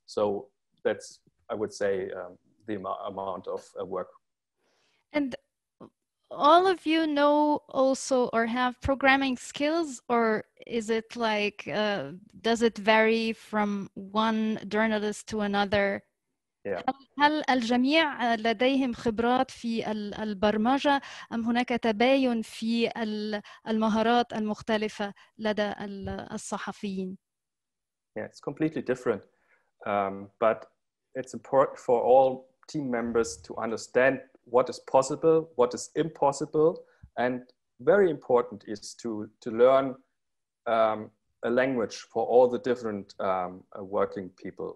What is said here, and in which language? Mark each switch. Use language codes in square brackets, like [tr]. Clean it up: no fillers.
[en] So that's, I would say, the amount of work. And all of you know also or have programming skills, or is it like, does it vary from one journalist to another? Yeah. [ar] هل الجميع لديهم خبرات في البرمجة أم هناك تباين في المهارات المختلفة لدى الصحفيين؟ [en] Yeah, it's completely different. But it's important for all team members to understand what is possible, what is impossible, and very important is to learn a language for all the different working people.